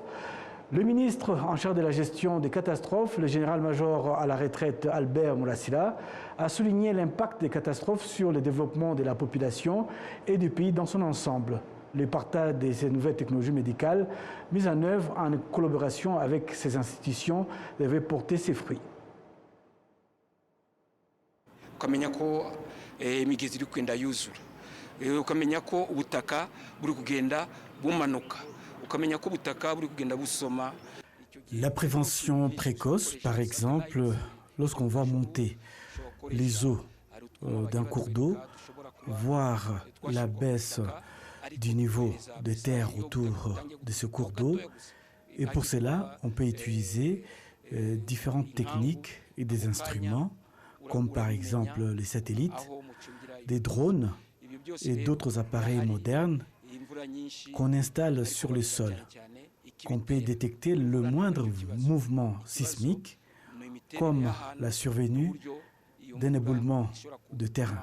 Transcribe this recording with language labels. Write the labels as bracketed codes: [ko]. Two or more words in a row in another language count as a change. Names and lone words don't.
[fr] Le ministre en charge de la gestion des catastrophes, le général-major à la retraite Albert Moulasila, a souligné l'impact des catastrophes sur le développement de la population et du pays dans son ensemble. Le partage de ces nouvelles technologies médicales mises en œuvre en collaboration avec ces institutions devait porter ses fruits. [rw] Ukamenya ko imigezi iri kugenda yuzura, ukamenya ko ubutaka buri kugenda bumanuka, ukamenya ko ubutaka buri kugenda busoma. [fr] La prévention précoce, par exemple, lorsqu'on va monter les eaux d'un cours d'eau, voir la baisse du niveau de terre autour de ce cours d'eau. Et pour cela, on peut utiliser différentes techniques et des instruments, comme par exemple les satellites, des drones et d'autres appareils modernes qu'on installe sur le sol, qu'on peut détecter le moindre mouvement sismique, comme la survenue d'un éboulement de terrain.